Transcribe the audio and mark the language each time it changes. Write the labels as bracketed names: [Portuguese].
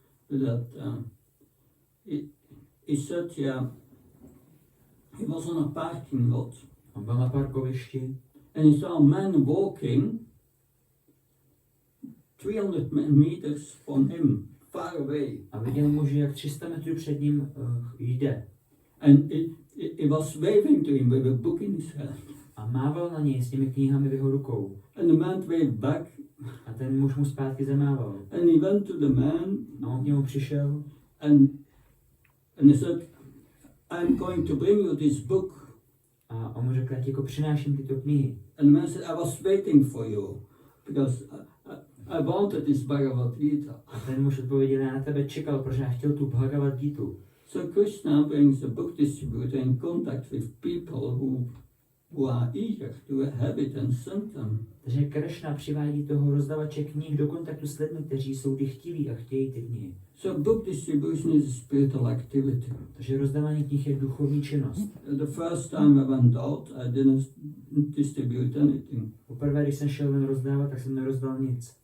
[English] That he said, he was on a parking lot. [Czech] On byl na parkovišti [English] and he saw a man walking 300 meters from him, far away. [Czech] a viděl muže, jak 300 metrů před ním jde. [English] And he was waving to him with a book in his hand. [Czech] A mával na něj s těmi knihami v jeho rukou. [English] And the man waved back. [Czech] A ten muž mu zpátky zamával. [English] And he went to the man. [Czech] A on k němu přišel. [English] And he said, I'm going to bring you this book. [Czech] A on mu řekl, já ti jako přináším tyto knihy. [English] And the man said, I was waiting for you. Because I wanted this Bhagavad Gita. [Czech] A ten muž odpověděl, já na tebe čekal, protože já chtěl tu Bhagavad Gitu. [English] So Krishna brings the book distributor in contact with people who are eager to have it and send them. [Czech] Takže Krishna přivádí toho rozdavače knih do kontaktu s lidmi, kteří jsou dychtiví a chtějí ty knihy. [English] So book distribution is a spiritual activity. [Czech] Takže rozdávání knih je duchovní činnost. [English] The first time I went out, I didn't distribute anything. [Czech] Poprvé, když jsem šel ven rozdávat, tak jsem nerozdal nic.